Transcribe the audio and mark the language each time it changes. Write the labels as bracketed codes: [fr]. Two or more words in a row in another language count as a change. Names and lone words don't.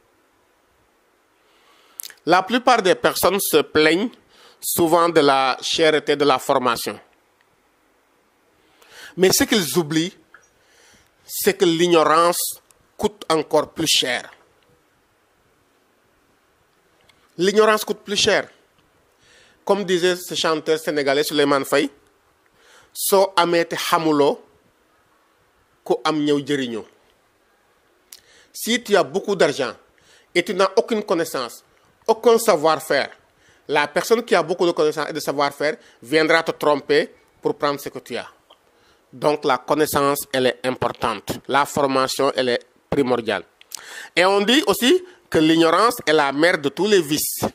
[fr] La plupart des personnes se plaignent souvent de la cherté de la formation. Mais ce qu'ils oublient, c'est que l'ignorance coûte encore plus cher. L'ignorance coûte plus cher. Comme disait ce chanteur sénégalais Souleymane Faye, [wo] so amete hamulo ko am ñew jëriño. [fr] Si tu as beaucoup d'argent et tu n'as aucune connaissance, aucun savoir-faire, la personne qui a beaucoup de connaissances et de savoir-faire viendra te tromper pour prendre ce que tu as. Donc la connaissance, elle est importante. La formation, elle est primordiale. Et on dit aussi que l'ignorance est la mère de tous les vices.